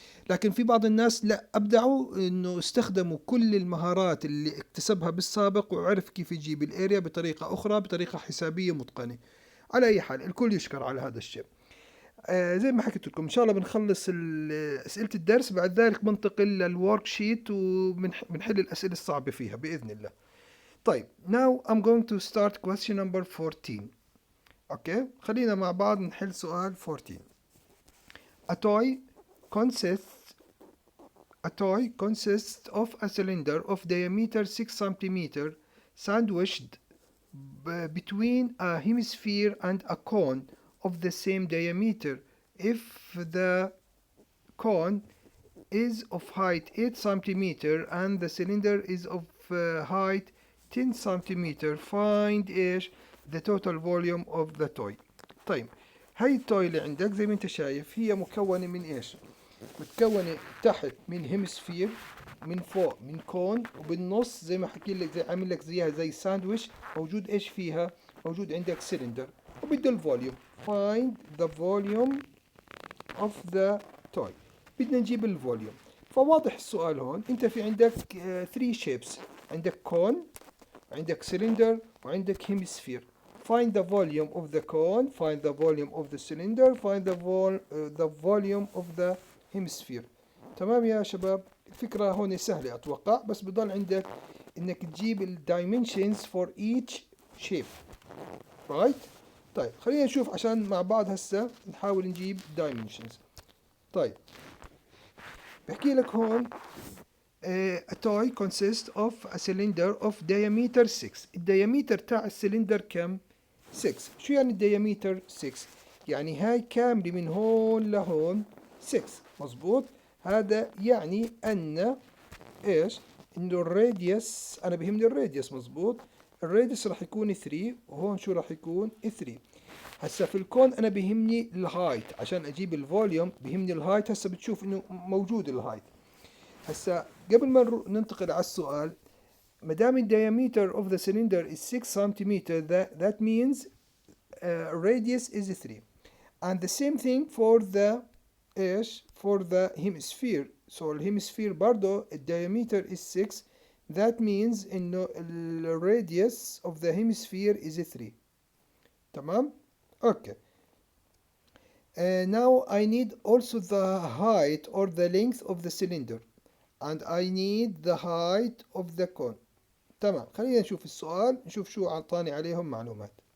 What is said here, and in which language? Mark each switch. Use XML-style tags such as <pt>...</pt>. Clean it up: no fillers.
<ar>لكن في بعض الناس لا، أبدعوا إنه استخدموا كل المهارات اللي اكتسبها بالسابق وعرف كيف يجيب الاريا بطريقة أخرى، بطريقة حسابية متقنة. على أي حال الكل يشكر على هذا الشيء. زي ما حكيت لكم إن شاء الله بنخلص أسئلة الدرس، بعد ذلك بنتقل للورك شيت وبنحل الأسئلة الصعبة فيها بإذن الله. طيب</ar> <en>now I'm going to start question number 14.</en> <ar>أوكي، خلينا مع بعض نحل سؤال 14.</ar> <en>A toy consists A toy consists of a cylinder of diameter 6 cm sandwiched between a hemisphere and a cone of the same diameter. If the cone is of height 8 cm and the cylinder is of height 10 cm, find</en> <ar>ايش</ar> <en>the total volume of the toy.</en> <ar>طيب، هاي التوي اللي عندك زي ما انت شايف هي مكونة من ايش؟ متكونة تحت من هيمسفير، من فوق من كون، وبالنص زي ما حكي لك زي عامل لك زيها زي ساندويش. موجود ايش فيها؟ موجود عندك سيلندر وبده الفوليوم.</ar> <en>find the volume of the toy.</en> <ar>بدنا نجيب الفوليوم. فواضح السؤال هون، انت في عندك</ar> <en>3 shapes،</en> <ar>عندك كون، عندك سيلندر، وعندك هيمسفير.</ar> <en>find the volume of the cone, find the volume of the cylinder, find the volume of the hemisphere.</en> <ar>تمام يا شباب؟ الفكرة هون سهلة أتوقع، بس بضل عندك إنك تجيب ال</ar> <en>dimensions for each shape.</en> <ar>right؟ طيب خلينا نشوف عشان مع بعض هسه نحاول نجيب</ar> <en>dimensions.</en> <ar>طيب، بحكي لك هون</ar> <en>a toy consists of a cylinder of diameter 6.</en> <ar>الدياميتر تاع السلندر كم؟ 6. شو يعني الدياميتر 6؟ يعني هاي كاملة من هون لهون 6. مظبوط؟ هذا يعني أن إيش؟ إنه الراديوس، أنا بهمني الراديوس. مظبوط؟ الراديوس راح يكون 3، وهون شو راح يكون 3. هسا في الكون أنا بهمني الهايت، عشان أجيب الفوليوم بهمني الهايت. هسا بتشوف إنه موجود الهايت. هسا قبل ما ننتقل على السؤال، ما دام</ar> <en>diameter of the cylinder is 6 centimeter, that means radius is 3. And the same thing for the</en> <ar>ايش؟</ar> <en>for the hemisphere. So</en> <ar>الهيمسفير برضو</ar> <en>diameter is 6. That means</en> <ar>انه</ar> <en>radius of the hemisphere is 3.</en> <ar>تمام؟</ar> <en>Okay. Now I need also the height or the length of the cylinder, and I need the height of the cone.</en> <ar>تمام، خلينا نشوف السؤال، نشوف شو أعطاني عليهم معلومات.</ar>